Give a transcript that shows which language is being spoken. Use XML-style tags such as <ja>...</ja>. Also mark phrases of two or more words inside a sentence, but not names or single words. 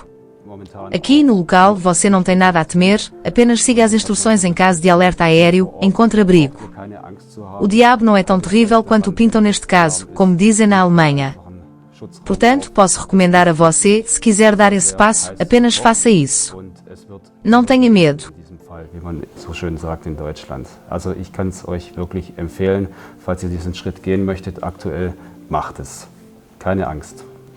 <pt>Aqui no local você não tem nada a temer, apenas siga as instruções em caso de alerta aéreo, encontre abrigo. O diabo não é tão terrível quanto o pintam neste caso, como dizem na Alemanha. Portanto, posso recomendar a você, se quiser dar esse passo, apenas faça isso. Não tenha medo.</pt> <de>Wie man so schön sagt in Deutschland. Also ich kann es euch wirklich empfehlen, falls ihr diesen Schritt gehen möchtet, aktuell macht es. Keine Angst.</de>